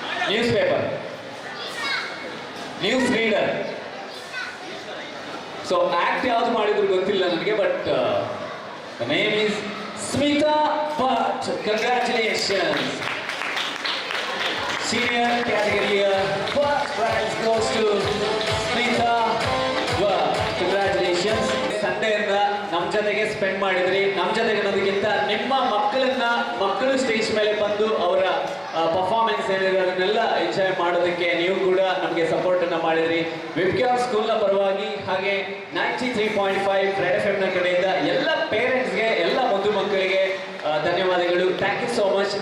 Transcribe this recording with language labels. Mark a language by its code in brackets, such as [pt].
[en] News paper, news reader. [kn] So act ಯಾವ್ದು ಮಾಡಿದ್ರು ಗೊತ್ತಿಲ್ಲ ನನಗೆ, but [en] the name is Smita Bhatt. Congratulations. Senior category first prize goes to Smita Bhatt. Congratulations. [kn] Sunday ಇಂದ ನಮ್ಮ ಜೊತೆಗೆ spend ಮಾಡಿದ್ರಿ. ನಮ್ಮ ಜೊತೆಗೆ ಅನ್ನೋದಕ್ಕಿಂತ ನಿಮ್ಮ ಮಕ್ಕಳು ಸ್ಟೇಜ್ ಮೇಲೆ ಬಂದು ಅವರ ಪರ್ಫಾರ್ಮೆನ್ಸ್ ಏನಿದೆ ಅದನ್ನೆಲ್ಲ ಎಂಜಾಯ್ ಮಾಡೋದಕ್ಕೆ ನೀವು ಕೂಡ ನಮಗೆ ಸಪೋರ್ಟ್ ಅನ್ನ ಮಾಡಿದ್ರಿ. ವೆಬ್ಕ್ಯೂರ್ ಸ್ಕೂಲ್ನ ಪರವಾಗಿ ಹಾಗೆ 93.5 ರೆಡ್ FM ನ ಕಡೆಯಿಂದ ಎಲ್ಲ ಪೇರೆಂಟ್ಸ್ಗೆ, ಎಲ್ಲ ಮುದ್ದು ಮಕ್ಕಳಿಗೆ ಧನ್ಯವಾದಗಳು. [en] Thank you so much.